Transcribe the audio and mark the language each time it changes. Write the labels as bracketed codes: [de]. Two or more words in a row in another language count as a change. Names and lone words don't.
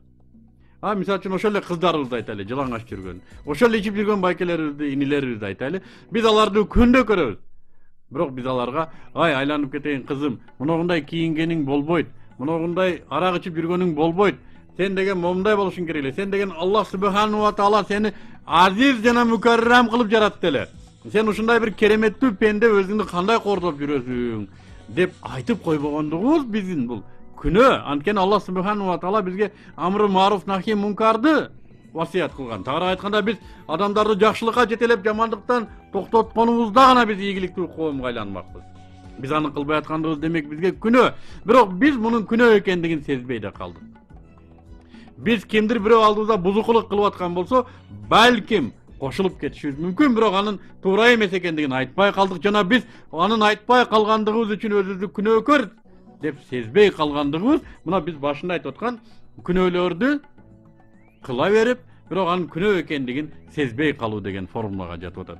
[ky] Мисал үчүн ошол эле кыздарыбызды айтайлы, жылаңач жүргөн. Ошол ичип жүргөн байкелерибизди, инилерибизди айтайлы. Биз аларды күндө көрөбүз. Бирок биз аларга, айланып кетейин кызым, мындай кийингениң болбойт, мындай арак ичип жүргөнүң болбойт. Сен деген момундай болушуң керек эле. Сен деген [ar] الله سبحانه وتعالى [ky] сени азиз жана мукаррам кылып жаратты эле. Сен ушундай бир кереметтүү пенде өзүңдү кандай кордоп жүрөсүң деп айтып койбогондугубуз биздин бул күнөө. Анткени [ar] الله سبحانه وتعالى [ky] бизге [ar] أمر معروف نهي منكر [ky] васият кылган. Тагыраак айтканда биз адамдарды жакшылыкка жетелеп, жамандыктан токтотконубузда гана биз ийгиликтүү коомго айланмакпыз. Биз аны кылбай атканыбыз демек бизге күнөө. Бирок биз мунун күнөө экендигин сезбей да калдык. Биз кимдир бирөө алдыбызда бузукулук кылып аткан болсо, балким кошулуп кетишибиз мүмкүн, бирок анын туура эмес экендигин айтпай калдык жана биз анын айтпай калгандыгыбыз үчүн өзүбүздү күнөөкөр деп сезбей калгандыгыбыз, мына биз башында айтып аткан күнөөлөрдү кыла берип, бирок анын күнөө экендигин сезбей калуу деген формулага жатып атат.